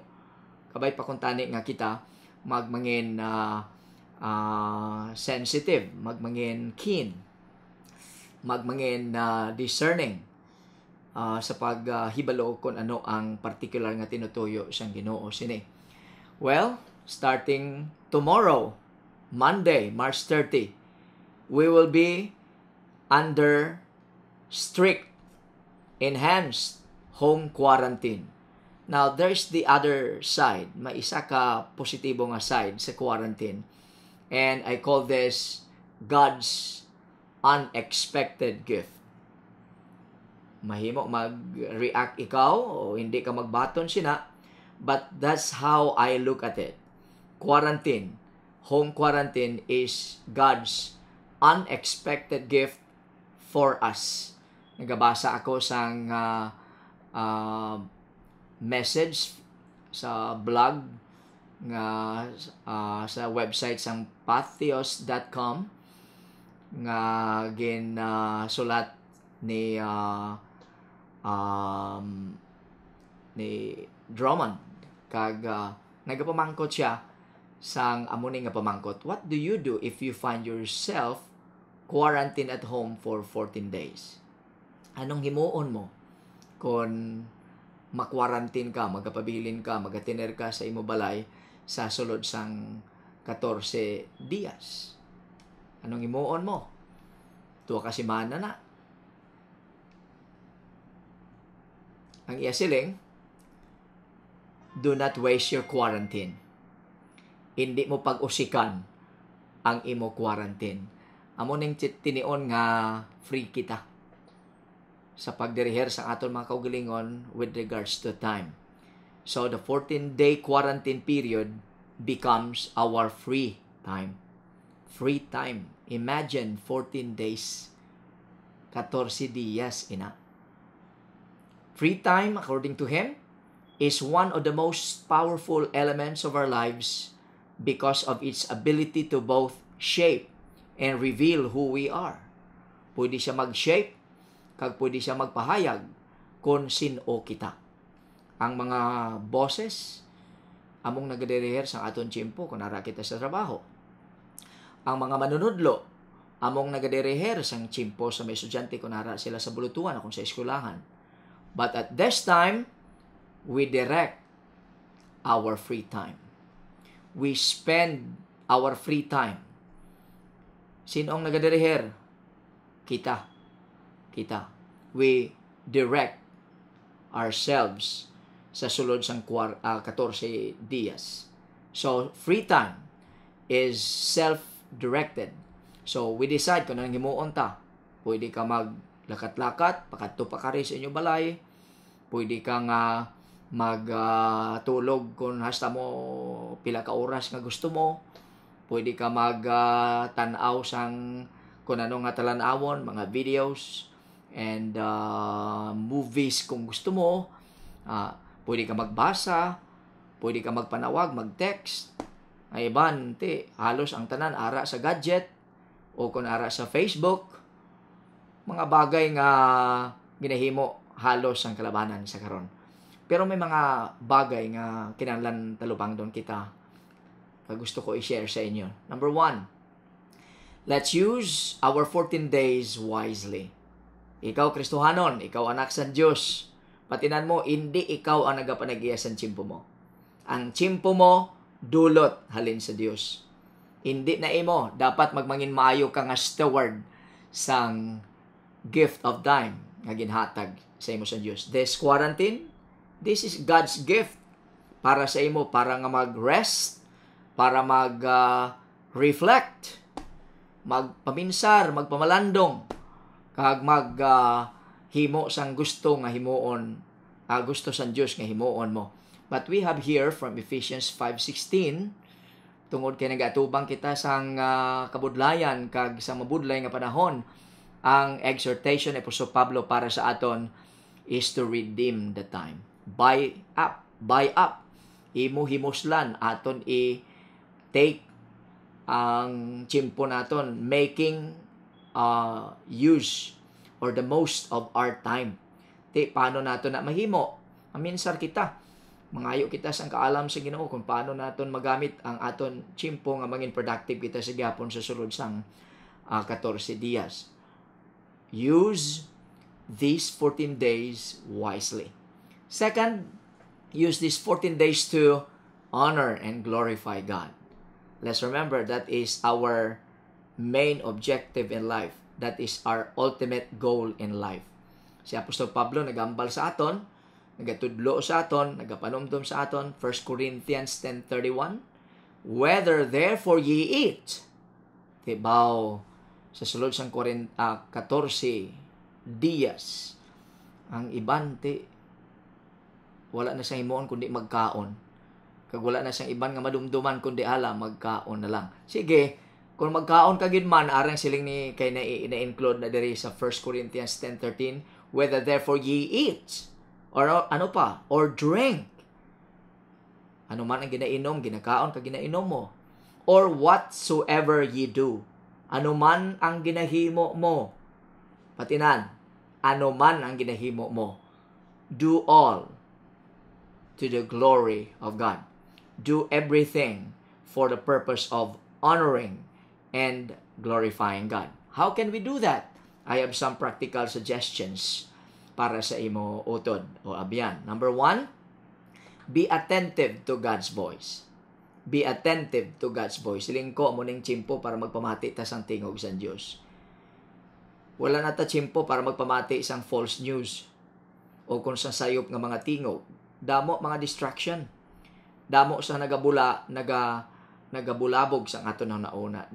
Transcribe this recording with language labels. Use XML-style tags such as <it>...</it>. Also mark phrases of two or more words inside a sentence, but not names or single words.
<hil>Kabay pa kung tani nga kita magmangin sensitive, magmangin keen, magmangin discerning sa paghibalo kung ano ang particular nga tinutuyo siyang Ginoo sini.</hil> <en>Well, starting tomorrow, Monday, March 30, we will be under strict, enhanced home quarantine. Now, there's the other side.</en> <hil>May isa ka positibo nga side sa quarantine.</hil> <en>And I call this God's unexpected gift.</en> <hil>Mahimo mag-react ikaw o hindi ka magbaton sina,</hil> <en>But that's how I look at it. Quarantine, home quarantine is God's unexpected gift for us.</en> <hil>Nagabasa ako sang message sa blog nga sa website sang patheos.com nga sulat ni ni Drummond kag nagapamangkot siya sang amuni nga pamangkot.</hil> <en>What do you do if you find yourself quarantined at home for 14 days?</en> <hil>Anong himuon mo kung makwarantin ka, magapabilin ka, magatiner ka sa imo balay sa sulod sang 14 dias? Anong himuon mo? Tuwa ka simana na. Ang iya siling,</hil> <en>do not waste your quarantine.</en> <hil>Hindi mo pag-usikan ang imo quarantine. Amo ning tinion nga free kita sa pagdiriher sa aton mga kaugalingon</hil> <en>with regards to time. So the 14-day quarantine period becomes our free time. Free time. Imagine 14 days.</en> <hil>14 días, ina.</hil> <en>Free time, according to him, is one of the most powerful elements of our lives because of its ability to both shape and reveal who we are.</en> <hil>Pwede siya mag-shape, kag pwede siya magpahayag kung sino kita. Ang mga bosses, among nagadiriher sa aton tiyempo kung nara kita sa trabaho. Ang mga manunudlo, among nagadiriher sa tiyempo sa may estudyante kung nara sila sa bulutuan o kung sa eskulahan.</hil> <en>But at this time, we direct our free time. We spend our free time.</en> <hil>Sino ang nagadiriher? Kita.</hil> <en>We direct ourselves</en> <hil>sa sulod sang 14 dias.</hil> <en>So, free time is self-directed. So, we decide</en> <hil>kung anong himuon ta. Pwede ka maglakat-lakat, pakadto pa ka rin sa inyong balay. Pwede ka nga magtulog kung hasta mo pila ka oras nga gusto mo. Pwede ka magtanaw sang kung ano nga talanawon, mga</hil> <en>videos and movies</en> <hil>kung gusto mo. Pwede ka magbasa, pwede ka magpanawag, mag-text. Ay iban, halos ang tanan ara sa gadget o kung ara sa Facebook. Mga bagay nga ginahimo halos ang kalabanan sa karon. Pero may mga bagay nga kinahanglan talupang doon kita gusto ko i-share sa inyo.</hil> <en>Number 1, let's use our 14 days wisely.</en> <hil>Ikaw, Kristohanon, ikaw anak sa Diyos. Patinan mo, hindi ikaw ang nagapanag-iya sa tsimpo mo. Ang tsimpo mo, dulot halin sa Diyos. Hindi na imo, dapat magmangin maayo ka nga steward sang</hil> <en>gift of time</en> <hil>nga ginhatag sa imo sa Diyos.</hil> <en>This quarantine, this is God's gift</en> <hil>para sa imo, para nga mag-rest, para mag-reflect, magpaminsar, magpamalandong, kag himo sang gusto nga himuon, gusto sang Dios nga himuon mo.</hil> <en>But we have here from Ephesians 5:16,</en> <hil>tungod kay nagatubang kita sang kabudlayan kag sa mabudlay nga panahon, ang exhortation ni Apostol Pablo para sa aton</hil> <en>is to redeem the time. Buy up,</en> <hil>imo himuslan aton take ang tsimpo naton,</hil> <en>making use or the most of our time.</en> <hil>Paano nato na mahimo? Aminsar kita. Mangayo kita sang kaalam sa Ginoo kung paano naton magamit ang aton tsimpo nga mangin productive kita sa gyapon sa sulod sang 14 dias.</hil> <en>Use these 14 days wisely. Second, use these 14 days to honor and glorify God. Let's remember that is our main objective in life. That is our ultimate goal in life.</en> <hil>Si Apostol Pablo nagambal sa aton, nagatudlo sa aton, nagapanumdum sa aton, 1 Corinthians 10:31,</hil> <en>whether therefore ye eat,</en> <hil>tibaw sa sulod sang 14 dias, ang iban wala na siyang himuon kundi magkaon. Kag wala na siyang iban nga madumduman kundi hala magkaon na lang. Sige, kung magkaon ka gid man, arang siling ni kay na-include na diri sa 1 Corinthians 10:13,</hil> <en>whether therefore ye eat or</en> <hil>ano pa,</hil> <en>or drink.</en> <hil>Ano man ang ginainom, ginakaon ka ginainom mo.</hil> <en>Or whatsoever ye do.</en> <hil>Ano man ang ginahimo mo. Patinan, ano man ang ginahimo mo.</hil> <en>Do all to the glory of God. Do everything for the purpose of honoring and glorifying God. How can we do that? I have some practical suggestions</en> <hil>para sa imo utod o abyan.</hil> <en>Number 1, be attentive to God's voice. Be attentive to God's voice.</en> <hil>Siling ko mo ning tsimpo para magpamati ta sang tingog sa Dios. Wala na ta tsimpo para magpamati isang</hil> <en>false news</en> <hil>o kung sa sayop nga mga tingog. Damo mga distraction. Damo sa nagabulabog sa aton na nauna.</hil>